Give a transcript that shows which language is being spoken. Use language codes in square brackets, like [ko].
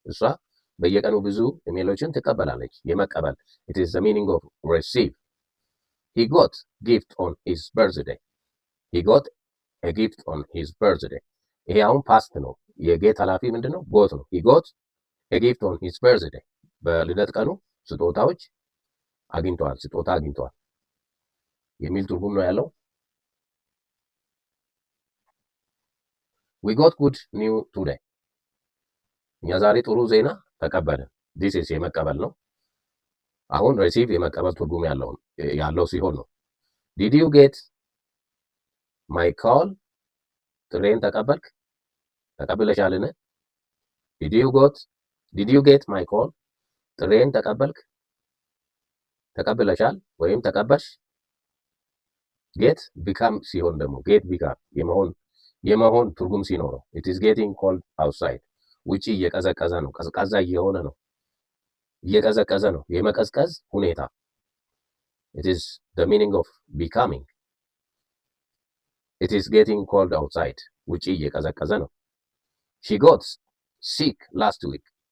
[am] እሷ በየቀኑ ብዙ ኢሜሎችን ትቀበላለች። የመቀበል [en] it is the meaning of receive. he got gift on his birthday. he got a gift on his birthday. [am] ይሄ አሁን ፓስት ነው። የጌት ኃላፊ ምንድን ነው? ጎት ነው። [en] he got a gift on his birthday. [am] በልደት ቀኑ ስጦታዎች አግኝተዋል፣ ስጦታ አግኝተዋል የሚል ትርጉም ነው ያለው። [en] we got good news today. [am] እኛ ዛሬ ጥሩ ዜና ተቀበልን። this is የመቀበል ነው። አሁን ሪሲቭ የመቀበል ትርጉም ያለው ሲሆን ነው። [en] did you get my call? [am] ጥሬን ተቀበልክ? ተቀብለሻልን? [en] did you get my call? [am] ጥሬን ተቀበልክ? ተቀብለሻል ወይም ተቀበልሽ። ጌት ቢካም ሲሆን ደግሞ ጌት ቢካም የመሆን ትርጉም ሲኖረው [en] it is getting cold outside. [am] ውጪ እየቀዘቀዘ ነው፣ ቀዝቃዛ እየሆነ ነው፣ እየቀዘቀዘ ነው፣ የመቀዝቀዝ ሁኔታ። [en] it is the meaning of becoming. it is getting cold outside. [am] ውጪ እየቀዘቀዘ ነው። [en] she got sick last week.